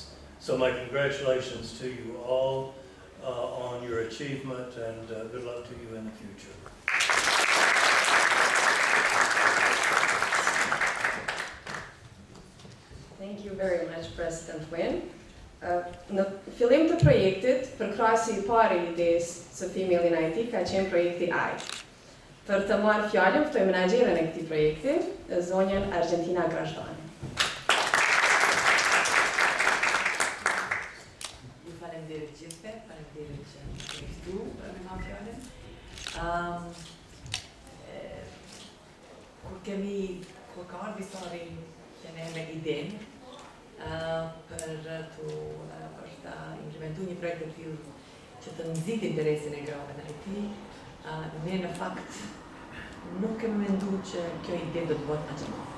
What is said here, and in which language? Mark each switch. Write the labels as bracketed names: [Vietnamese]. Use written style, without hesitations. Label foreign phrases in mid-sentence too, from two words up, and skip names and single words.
[English] So my congratulations to you all on your achievement, and good luck to you in the future. Thank you very much, President Wynn. [Albanian] Në fillim të projektit, përkrahasi I parë I idesë së Female in IT ka qenë projekti R.I.T. Për të marrë fjalën, ftoj menaxherën e këtij projekti, zonjën Argentina Grashdani. Ju faleminderit gjithëve, faleminderit që më ftuar për me marrë Kur ka ardhur visari kene me idenë për ta implementuar një projekt të tillë që të nxit interesin e grave në IT, ne në fakt nuk kemi menduar që kjo ide do të bëhet aq e madhe.